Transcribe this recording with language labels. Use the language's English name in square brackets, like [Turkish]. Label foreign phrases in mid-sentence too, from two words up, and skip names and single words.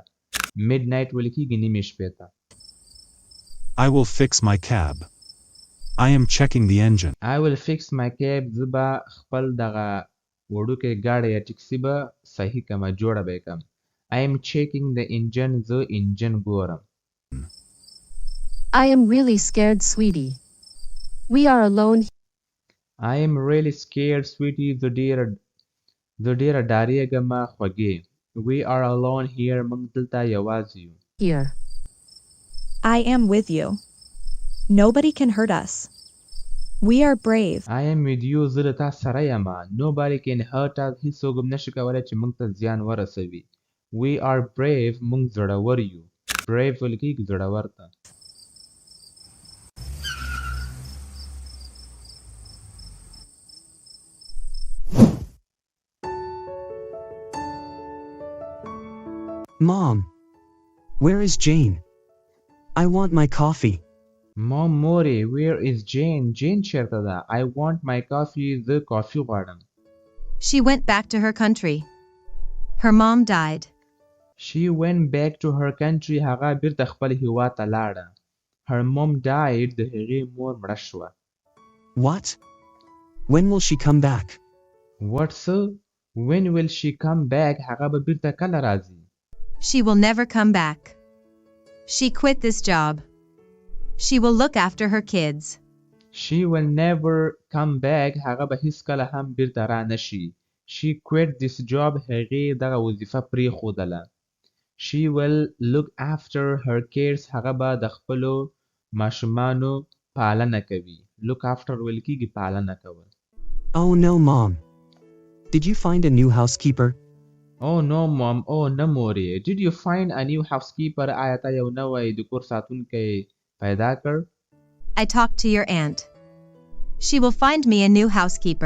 [Pashto] Midnight ویل کېږي نیمې شپې ته. [English] I will fix my cab. I am checking the engine. I will fix my cab. [Pashto] زه به خپل دغه وړوکی ګاډی یا ټکسي به صحیح کړم جوړه به یې کړم. [English] I am checking the engine. [Pashto] زه انجن ګورم. [English] I am really scared, sweetie. We are alone. I am really scared, sweetie. [Pashto] زه ډېره ډارېږم خوږې. [English] We are alone here. [Pashto] موږ دلته یوازې یو. [English] Here. I am with you. Nobody can hurt us. We are brave. I am with you. [Pashto] زه له تا سره یم. [English] Nobody can hurt us. [Pashto] هیڅوک هم نشي کولی چې موږ ته زیان ورسوي. [English] We are brave. [Pashto] موږ زړور یو. Brave ویل کېږي زړور ته. [English] Mom, where is Jane? I want my coffee. Mom, Mori, where is Jane? Jane [Pashto] چیرته ده? [English] I want my coffee. [Pashto] زه کافی غواړم. [English] She went back to her country. Her mom died. She went back to her country. [Pashto] هغه بیرته خپل هیواد ته لاړه. [English] Her mom died. [Pashto] د هغې مور مړه شوه. [English] What? When will she come back? What, sir? When will she come back? [Pashto] هغه به بیرته کله راځي؟ [English] She will never come back. She quit this job. She will look after her kids. She will never come back. [Pashto] هغه به هیڅکله هم بیرته را نشي. [English] She quit this job. [Pashto] هغې دغه وظیفه پرېښودله. [English] She will look after her kids. [Pashto] هغه به د خپلو ماشومانو پالنه کوي. [English] Look after [Pashto] ویل کېږي پالنه کول. [English] Oh no, Mom. Did you find a new housekeeper? Oh no, Mom. Oh no, Mori. Did you find a new housekeeper? [Pashto] آیا تا یو نوی د کور ساتونکی پیدا کړ؟ [English] I talked to your aunt. She will find me a new housekeeper.